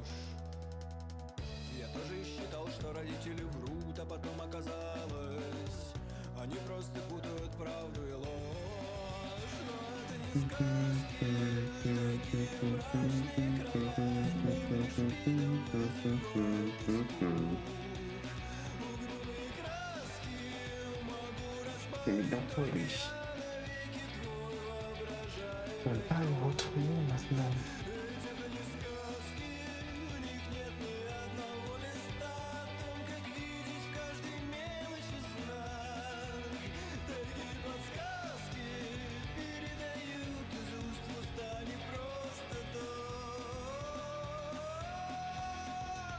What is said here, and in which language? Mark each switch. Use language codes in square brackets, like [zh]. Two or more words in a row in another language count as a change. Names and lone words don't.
[ru] Я тоже считал, что родители врут, а потом оказалось, они просто путают правду и ложь. Но это не сказки, такие мрачные угрюмые краски могу [fr] C'est bientôt lui. [ru] навеки твой воображаемый. [fr] On va le retrouver maintenant. [ru] Это не сказки, в них нет ни одного листа о том, как видеть в каждой мелочи знак. Такие подсказки передают из уст в уста не просто так.